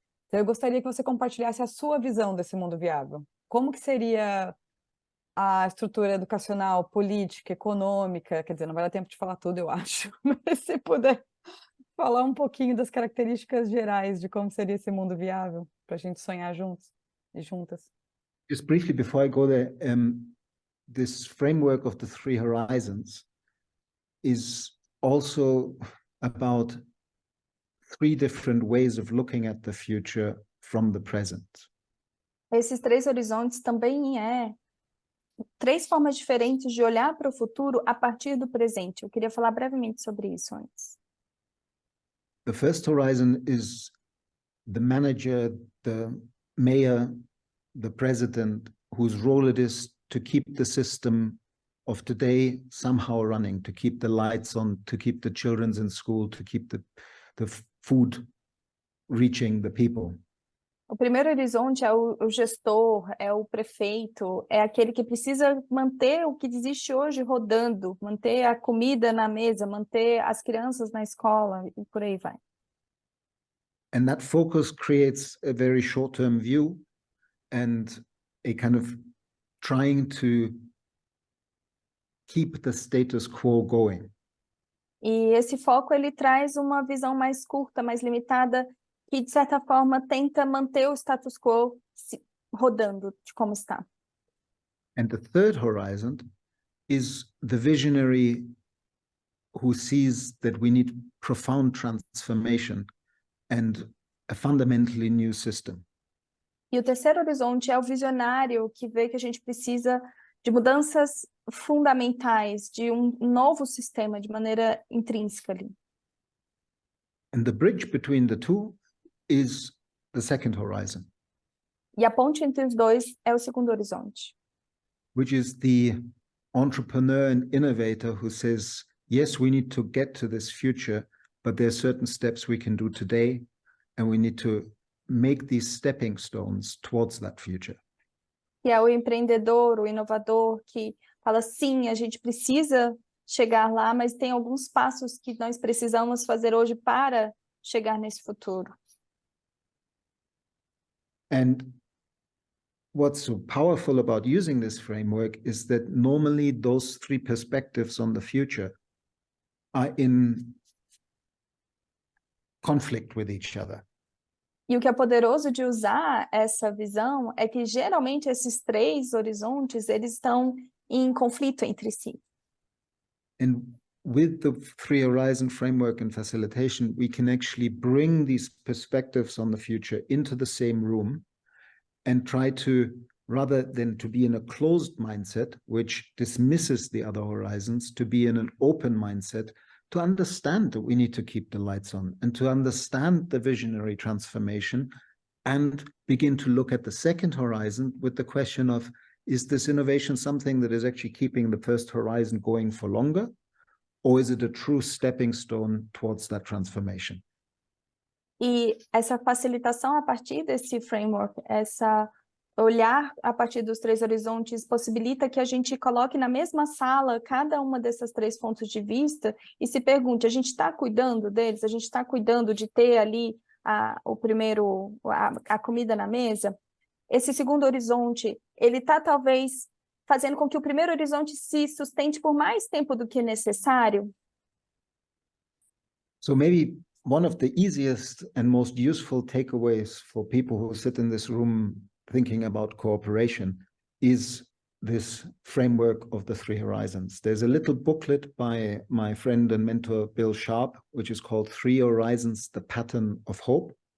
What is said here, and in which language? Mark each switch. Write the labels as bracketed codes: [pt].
[pt] Então, eu gostaria que você compartilhasse a sua visão desse mundo viável. Como que seria a estrutura educacional, política, econômica? Quer dizer, não vai dar tempo de falar tudo, eu acho, mas se puder falar um pouquinho das características gerais de como seria esse mundo viável, para a gente sonhar juntos e juntas. [en] Just briefly before I go there, this framework of the three horizons is also about three different ways of looking at the future from the present. [pt] Esses três horizontes também três formas diferentes de olhar para o futuro a partir do presente. Eu queria falar brevemente sobre isso antes. [en] The first horizon is the manager, the mayor, the president, whose role it is to keep the system of today somehow running, to keep the lights on, to keep the children in school, to keep the food reaching the people. [pt] O primeiro horizonte é o gestor, é o prefeito, é aquele que precisa manter o que existe hoje rodando, manter a comida na mesa, manter as crianças na escola e por aí vai. [en] And that focus creates a very short-term view and a kind of trying to keep the status quo going. [pt] E esse foco ele traz uma visão mais curta, mais limitada, que de certa forma tenta manter o status quo rodando de como está. [en] And the third horizon is the visionary who sees that we need profound transformation and a fundamentally new system. [pt] E o terceiro horizonte é o visionário que vê que a gente precisa de mudanças fundamentais, de um novo sistema de maneira intrínseca ali. [en] And the bridge between the two is the second horizon, [pt] E a ponte entre os dois é o segundo horizonte, [en] which is the entrepreneur and innovator who says, yes, we need to get to this future, but there are certain steps we can do today, and we need to make these stepping stones towards that future. [pt] que é o empreendedor, o inovador, que fala, sim, a gente precisa chegar lá, mas tem alguns passos que nós precisamos fazer hoje para chegar nesse futuro. [en] And what's so powerful about using this framework is that normally those three perspectives on the future are in conflict with each other. [pt] E o que é poderoso de usar essa visão é que geralmente esses três horizontes, eles estão em conflito entre si. [en] And with the three horizon framework and facilitation, we can actually bring these perspectives on the future into the same room and try to, rather than to be in a closed mindset, which dismisses the other horizons, to be in an open mindset, to understand that we need to keep the lights on and to understand the visionary transformation and begin to look at the second horizon with the question of, is this innovation something that is actually keeping the first horizon going for longer? Or is it a true stepping stone towards that transformation? [pt] E essa facilitação a partir desse framework, essa olhar a partir dos três horizontes possibilita que a gente coloque na mesma sala cada uma dessas três pontos de vista e se pergunte, a gente está cuidando deles? A gente está cuidando de ter ali a comida na mesa? Esse segundo horizonte, ele está talvez fazendo com que o primeiro horizonte se sustente por mais tempo do que necessário? [en] So maybe one of the easiest and most useful takeaways for people who sit in this room thinking about cooperation is this framework of the three horizons. There's a little booklet by my friend and mentor, Bill Sharp, which is called Three Horizons, the Pattern of Hope.